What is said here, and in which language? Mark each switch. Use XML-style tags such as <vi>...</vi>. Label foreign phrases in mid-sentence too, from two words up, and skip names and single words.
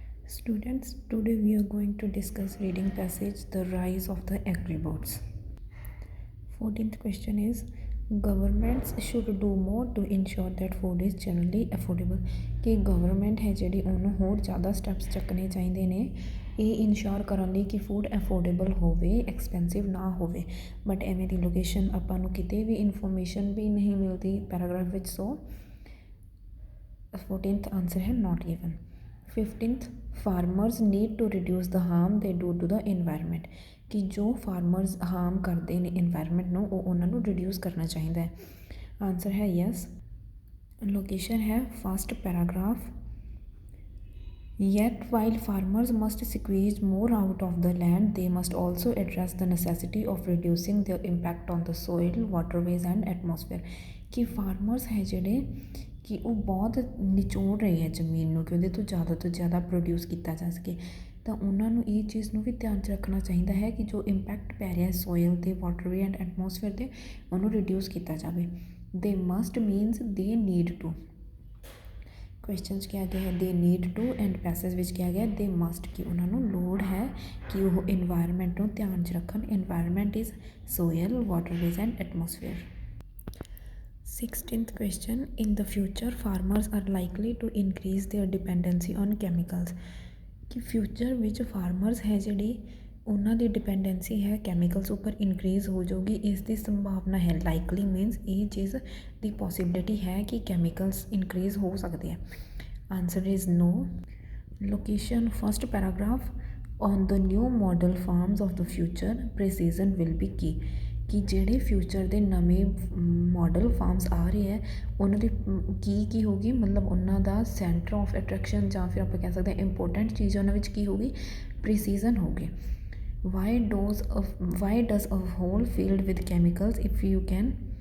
<en>Students, today we are going to discuss reading passage The Rise of the Agribots. 14th question is governments should do more to ensure that food is generally affordable</en> <hi>कि गवर्नमेंट है</hi> <pa>ਜਿਹੜੀ ਉਹਨੂੰ ਹੋਰ ਜ਼ਿਆਦਾ ਸਟੈਪਸ ਚੱਕਣੇ ਚਾਹੀਦੇ ਨੇ ਇਹ ਇਨਸ਼ੋਰ ਕਰਨ ਲਈ ਕਿ</pa> <en>food affordable</en> <pa>ਹੋਵੇ ਐਕਸਪੈਂਸਿਵ ਨਾ ਹੋਵੇ ਬਟ ਐਵੇਂ ਦੀ ਲੋਕੇਸ਼ਨ ਆਪਾਂ ਨੂੰ ਕਿਤੇ ਵੀ ਇਨਫੋਰਮੇਸ਼ਨ ਵੀ ਨਹੀਂ ਮਿਲਦੀ ਪੈਰਾਗ੍ਰਾਫ ਵਿੱਚ ਸੋ 14th ਆਨਸਰ ਹੈ</pa> <en>not given 15th farmers need to reduce the harm they do to the environment</en> <hi>कि जो फार्मर्स हार्म करते हैं इन्वायरमेंट</hi> <pa>ਨੂੰ ਉਹ ਉਹਨਾਂ ਨੂੰ ਰਿਡਿਊਸ ਕਰਨਾ ਚਾਹੀਦਾ ਹੈ ਆਨਸਰ ਹੈ</pa> <en>yes location</en> <pa>ਹੈ</pa> <en>first paragraph Yet while farmers must squeeze more out of the land, they must also address the necessity of reducing their impact on the soil, waterways and atmosphere कि</en> <pa>farmers है ਜਿਹੜੇ ਕਿ ਉਹ ਬਹੁਤ ਨਿਚੋੜ ਰਹੇ ਹੈ ਜ਼ਮੀਨ ਨੂੰ ਕਿ ਉਹਦੇ ਤੋਂ ਜ਼ਿਆਦਾ ਪ੍ਰੋਡਿਊਸ ਕੀਤਾ ਜਾ ਸਕੇ ਤਾਂ ਉਹਨਾਂ ਨੂੰ ਇਹ ਚੀਜ਼ ਨੂੰ ਵੀ ਧਿਆਨ 'ਚ ਰੱਖਣਾ ਚਾਹੀਦਾ ਹੈ ਕਿ ਜੋ ਇੰਪੈਕਟ ਪੈ ਰਿਹਾ ਸੋਇਲ 'ਤੇ</pa> <en>waterway and atmosphere</en> <pa>'ਤੇ ਉਹਨੂੰ ਰਿਡਿਊਸ ਕੀਤਾ ਜਾਵੇ</pa> <en>they must means they need to questions</en> <pa>ਕਿਹਾ ਗਿਆ ਹੈ</pa> <en>they need to and passage</en> <pa>ਵਿੱਚ ਕਿਹਾ ਗਿਆ</pa> <en>they must</en> <pa>ਕਿ ਉਹਨਾਂ ਨੂੰ ਲੋੜ ਹੈ ਕਿ ਉਹ ਇਨਵਾਇਰਮੈਂਟ ਨੂੰ ਧਿਆਨ 'ਚ ਰੱਖਣ</pa> <en>environment is soil waterways and atmosphere 16th question in the future farmers are likely to increase their dependency on chemicals</en> <pa>ਕਿ ਫਿਊਚਰ ਵਿੱਚ ਫਾਰਮਰਸ ਹੈ ਜਿਹੜੀ ਉਹਨਾਂ ਦੀ ਡਿਪੈਂਡੈਂਸੀ ਹੈ ਕੈਮੀਕਲਸ ਉੱਪਰ ਇਨਕਰੀਜ਼ ਹੋ ਜਾਊਗੀ ਇਸ ਦੀ ਸੰਭਾਵਨਾ ਹੈ</pa> <en>likely means</en> <pa>ਇਹ ਚੀਜ਼ ਦੀ ਪੋਸੀਬਿਲਿਟੀ ਹੈ ਕਿ ਕੈਮੀਕਲਸ ਇਨਕਰੀਜ਼ ਹੋ ਸਕਦੇ ਆ ਆਨਸਰ</pa> <en>is no location first paragraph on the new model farms of the future precision will be</en> <pa>ਕੀ ਕਿ ਜਿਹੜੇ ਫਿਊਚਰ ਦੇ ਨਵੇਂ</pa> <en>model farms</en> <pa>ਆ ਰਹੇ ਹੈ ਉਹਨਾਂ ਦੀ ਕੀ ਹੋਊਗੀ ਮਤਲਬ ਉਹਨਾਂ ਦਾ</pa> <en>center of attraction</en> <pa>ਜਾਂ ਫਿਰ ਆਪਾਂ ਕਹਿ ਸਕਦੇ ਹਾਂ ਇੰਪੋਰਟੈਂਟ ਚੀਜ਼ ਉਹਨਾਂ ਵਿੱਚ ਕੀ ਹੋਊਗੀ ਪ੍ਰੀਸੀਜ਼ਨ ਹੋਊਗੀ</pa> <en>why does a whole field with chemicals if you can</en>